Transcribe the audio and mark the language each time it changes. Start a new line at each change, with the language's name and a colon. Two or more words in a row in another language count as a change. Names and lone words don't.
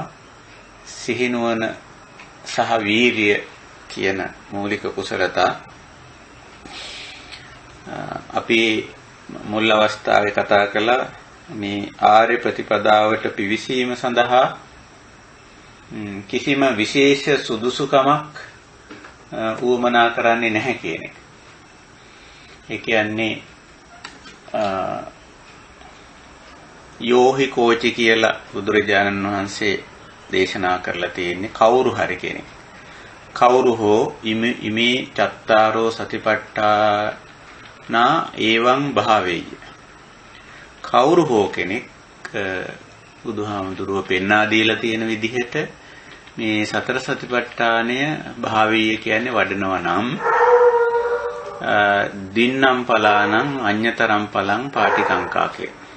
Sinhala: සිහි නුවණ සහ වීර්යය කියන මූලික කුසලතා අපි මුල් අවස්ථාවේ කතා කළා මේ ආර්ය ප්‍රතිපදාවට පිවිසීම සඳහා කිසිම විශේෂ සුදුසුකමක් උවමනා කරන්නේ නැහැ කියන එක. ඒ කියන්නේ
Pali: යෝහි කෝචි
Sinhala: කියලා බුදුරජාණන් වහන්සේ දේශනා කරලා තියෙන්නේ කවුරු හරි කෙනෙක්. කවුරු හෝ
Pali: ඉමේ චත්තාරෝ සතිපට්ඨානා එවං භාවේය.
Sinhala: කවුරු හෝ කෙනෙක් බුදුහාමුදුරුවෝ පෙන්වා දීලා තියෙන විදිහට මේ සතර සතිපට්ඨානය භාවීය කියන්නේ වඩනවා නම්
Pali: දින්නම් පලානම් අඤ්‍යතරම් පලං පාටිකංකා
Sinhala: කිය.